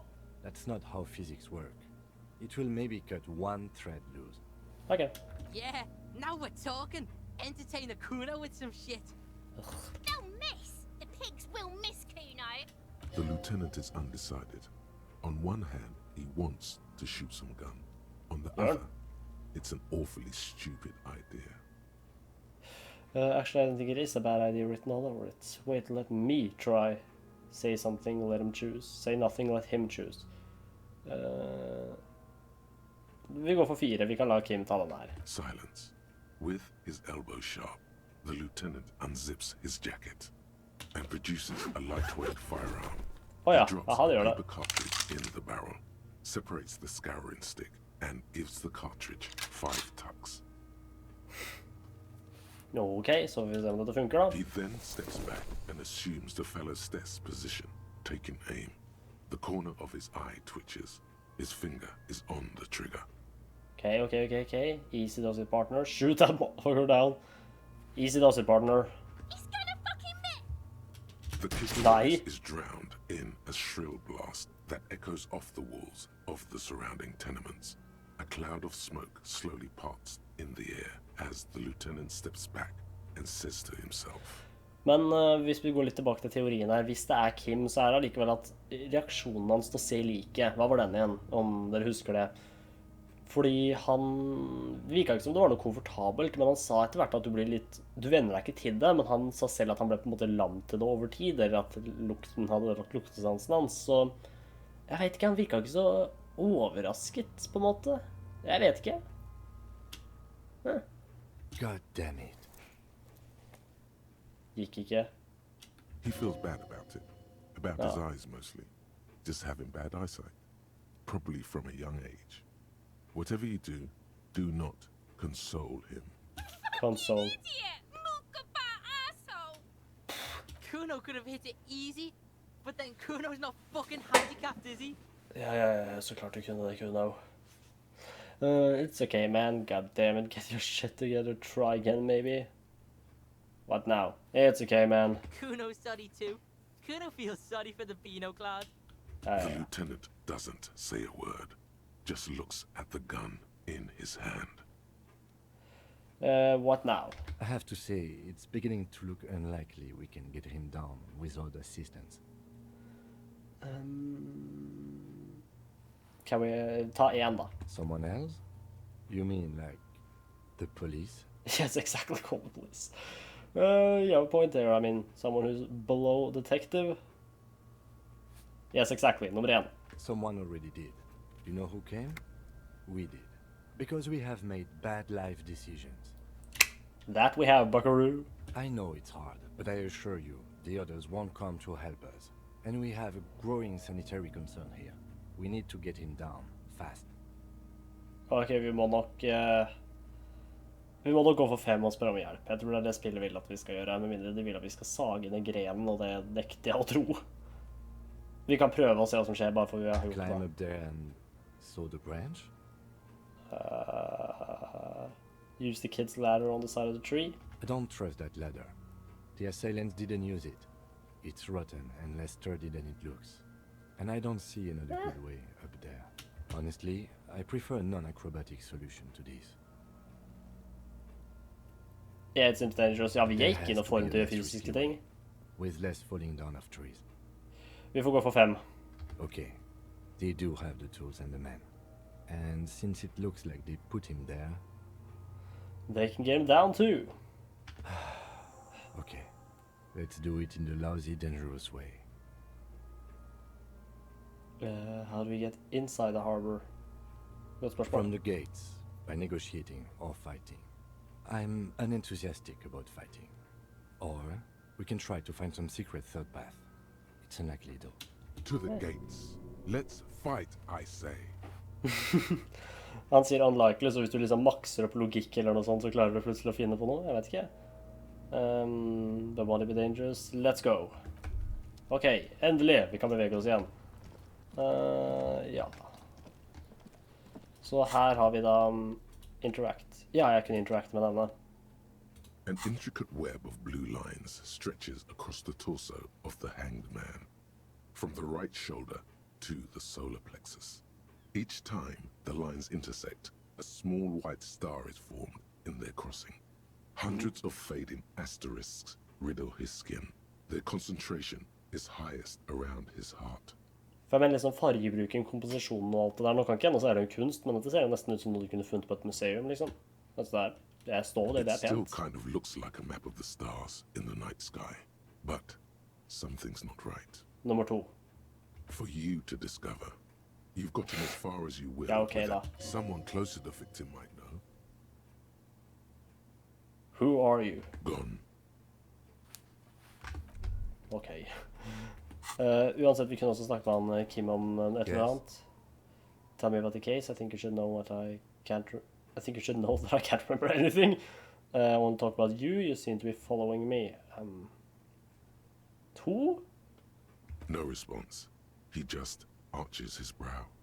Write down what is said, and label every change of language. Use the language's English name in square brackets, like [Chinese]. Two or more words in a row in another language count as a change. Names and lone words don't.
[English] That's not how physics work. It will maybe cut one thread loose. okay. Yeah, now we're talking. Entertain a Kuno with some shit. They'll miss! The pigs will miss Kuno! The lieutenant is undecided. On one hand, he wants to shoot some gun. On the other, it's an awfully stupid idea. Actually, I don't think it is a bad idea written all over it. Wait, let me try. Say something, let him choose. Say nothing, let him choose. [Norwegian] Vi går for 4. Vi kan la Kim ta den her. [English] Silence. With his elbow sharp, the lieutenant unzips his jacket and produces a lightweight firearm. [Norwegian] Oh ja, [English] He drops [Norwegian] aha, det [English] a [Norwegian] gjør det. [English] paper cartridge in the barrel, separates the scouring stick, and gives the cartridge 5 tucks. [Norwegian] Ok, så vi ser om dette funker da. [English] He then steps back and assumes the fellow's death's position, taking aim. The corner of his eye twitches. His finger is on the trigger. Okay. Easy does it, partner. Shoot that motherfucker down. Easy does it, partner. He's gonna fucking miss. The kid's Die. voice is drowned in a shrill blast that echoes off the walls of the surrounding tenements. A cloud of smoke slowly parts in the air as the lieutenant steps back and says to himself. [Norwegian] Men hvis vi går litt tilbake til teorien her, hvis det er Kim, så er det allikevel at reaksjonen hans til å se liket, hva var den igjen, om dere husker det? Fordi han virket ikke som det var noe komfortabelt, men han sa etter hvert at du venner deg ikke til det, men han sa selv at han ble på en måte lam til det over tid, eller at lukten hadde rakt luktesansen hans, så jeg vet ikke, han virket ikke så overrasket på en måte. Jeg vet ikke. [English] God damn it. [Norwegian] Gikk ikke. [English] He feels bad about it. About his eyes mostly. Just having bad eyesight. Probably from a young age. Whatever you do, do not console him. Console. Idiot! Mookabah asshole! Kuno could have hit it easy, but then Kuno's not fucking handicapped, is he? [Norwegian] Ja, så klart du kunne det, Kuno. [English] It's okay, man. God damn it. Get your shit together. Try again, maybe. What now? It's okay, man. Kuno's sorry too. Kuno feels sorry for the Beano class. The lieutenant doesn't say a word, just looks at the gun in his hand. What now? I have to say, it's beginning to look unlikely we can get him down without assistance. [Norwegian] Kan vi ta en da? [English] Someone else? You mean like the police? Yes, exactly, call the police. You have a point there. I mean, someone who's below detective. Yes, exactly. Nummer 1. Someone already did. You know who came? We did. Because we have made bad life decisions. That we have, buckaroo. I know it's hard, but I assure you, the others won't come to help us. And we have a growing sanitary concern here. We need to get him down, fast. [Norwegian] Ok, vi må nok gå for 5 og spørre om hjelp. Jeg tror det er det spillet vil at vi skal gjøre, med mindre de vil at vi skal sage ned grenen, og det nekter jeg å tro. Vi kan prøve å se hva som skjer, bare for vi har gjort det. [English] Climb up there and saw the branch? Use the kid's ladder on the side of the tree. I don't trust that ladder. The assailants didn't use it. It's rotten and less sturdy than it looks. And I don't see another good way up there. Honestly, I prefer a non-acrobatic solution to this. Yeah, it seems dangerous. [Norwegian] Ja, vi gikk inn og får til fysiske ting. [English] With less falling down of trees. [Norwegian] Vi får gå for 5. [English] Okay, they do have the tools and the men. And since it looks like they put him there... They can get him down too. Okay, let's do it in the lousy, dangerous way. How do we get inside the harbor? [Norwegian] Godt spørsmål. [English] From the gates, by negotiating or fighting. I'm unenthusiastic about fighting. Or we can try to find some secret third path. It's unlikely though. To the gates. Let's fight, I say. [Norwegian] Han sier unlikely, så hvis du liksom makser opp logikk eller noe sånt, så klarer du plutselig å finne på noe. Jeg vet ikke. [English] The body be dangerous. Let's go. [Norwegian] Ok, endelig. Vi kan bevege oss igjen. Ja. Så her har vi da interact. Ja, jeg kunne interact med denne. [English] An intricate web of blue lines stretches across the torso of the hanged man, from the right shoulder to the solar plexus. Each time the lines intersect, a small white star is formed in their crossing. Hundreds of fading asterisks riddle his skin. Their concentration is highest around his heart. [Norwegian] For jeg mener liksom fargebruken, komposisjonen og alt det der. Nå kan ikke ennå så er det jo kunst, men dette ser jo nesten ut som noe du kunne funnet på et museum, liksom. Altså det er stå, det er [English] It still [Norwegian] pent. [English] kind of looks like a map of the stars in the night sky, but something's not right. [Norwegian] Nummer 2. [English] For you to discover, you've got to as far as you will. [Norwegian] Ja, okay, da. [English] without someone close to the victim might know. Who are you? Gone. [Norwegian] Ok. Uansett, vi kunne også snakke med han Kim om et eller annet. [English] Tell me about the case. I think you should know that I can't remember anything. I want to talk about you. You seem to be following me. 2? No response. He just arches his brow.